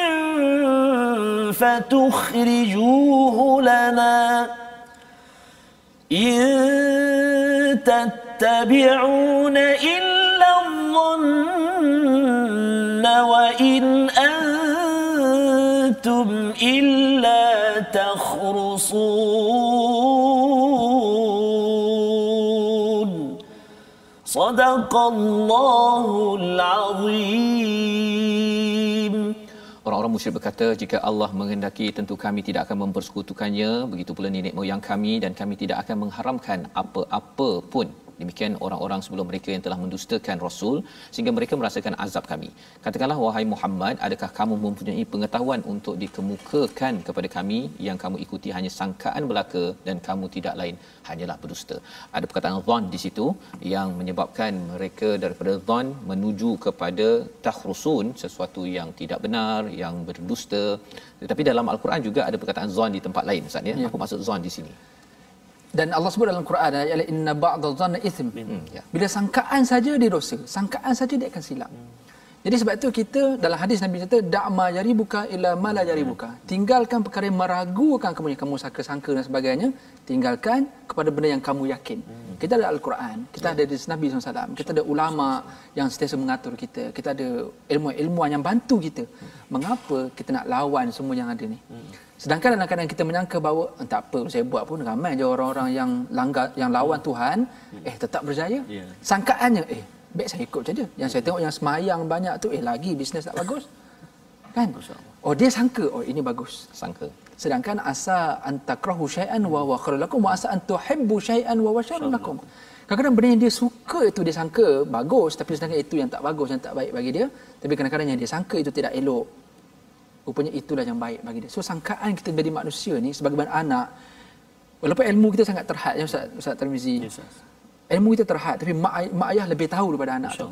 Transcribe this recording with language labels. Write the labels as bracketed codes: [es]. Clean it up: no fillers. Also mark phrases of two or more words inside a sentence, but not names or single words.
[ar] فتخرجوه لنا إن تتبعون إلا الظن وإن أنتم إلا تخرصون صدق الله العظيم. [ms] Orang-orang musyrik berkata, jika Allah menghendaki tentu kami tidak akan mempersekutukannya, begitu pula nenek moyang kami, dan kami tidak akan mengharamkan apa-apa pun. Demikian orang-orang sebelum mereka yang telah mendustakan Rasul sehingga mereka merasakan azab kami. Katakanlah, wahai Muhammad, adakah kamu mempunyai pengetahuan untuk dikemukakan kepada kami yang kamu ikuti hanya sangkaan belaka dan kamu tidak lain hanyalah berdusta. Ada perkataan dhan di situ yang menyebabkan mereka daripada dhan menuju kepada takhrusun, sesuatu yang tidak benar, yang berdusta. Tetapi dalam Al-Quran juga ada perkataan dhan di tempat lain, Ustaz ya. Apa maksud dhan di sini? Dan Allah sebut dalam Quran, ayat [ar] إن بعض الظن إثم. [ms] Bila sangkaan saja dia dosa, sangkaan saja dia akan silap. Jadi sebab itu kita dalam hadis Nabi kata [ar] دع ما يريبك إلى ما لا يريبك. [ms] Tinggalkan perkara yang meragukan kamu sangka-sangka dan sebagainya, tinggalkan kepada benda yang kamu yakin. Kita ada Al-Quran, kita ada hadis Nabi SAW, kita ada ulama yang sentiasa mengatur kita, kita ada ilmu-ilmuan yang bantu kita. Mengapa kita nak lawan semua yang ada ni? Sedangkan dalam keadaan kita menyangka bahawa tak apa saya buat pun ramai je orang-orang yang langgar, yang lawan Tuhan, tetap berjaya. Sangkaannya baik saya ikut saja. Yang saya tengok yang semayang banyak tu lagi bisnes tak bagus. Kan? Oh dia sangka ini bagus. Sangka. Sedangkan [ar] عسى أن تكرهوا شيئا وهو خير لكم وعسى أن تحبوا شيئا وهو شر لكم. [ms] Kadang-kadang benda yang dia suka itu dia sangka bagus, tapi sedangkan itu yang tak bagus, yang tak baik bagi dia. Tapi kadang-kadang yang dia sangka itu tidak elok, rupanya itulah yang baik bagi dia. So sangkaan kita jadi manusia ni sebagai anak, walaupun ilmu kita sangat terhad ya Ustaz Tarmizi. Yes, ilmu kita terhad, tapi mak ayah lebih tahu daripada anak tu.